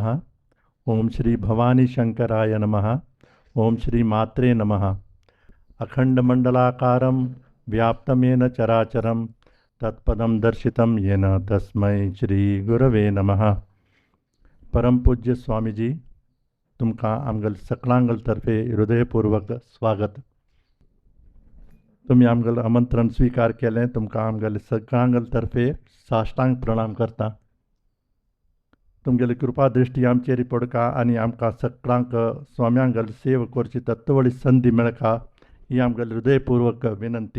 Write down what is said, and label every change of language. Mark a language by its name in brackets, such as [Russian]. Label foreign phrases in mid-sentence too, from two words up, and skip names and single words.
[Sanskrit] ओम श्री भवानी शंकराय नमः. ओम श्री मात्रे नमः. अखंडमंडलाकारं व्याप्तमेन चराचरं तत्पदं दर्शितं येन तस्मै श्री गुरवे नमः. [Konkani] परम पूज्य स्वामीजी तुमकां आमगल सकलांगल तर्फे हृदयपूर्वक स्वागत. तुम्ही आमगल आमंत्रण स्वीकार केलें तुमकां आमगल सकलांगल तर्फे साष्टांग प्रणाम करता. तुमगेली कृपा दृष्टी आमचेर पडका आनी आमकां सगळ्यांक स्वाम्यांगल सेवा करची तत्वळी संधी मेळका ही आमगेली हृदयपूर्वक विनंती.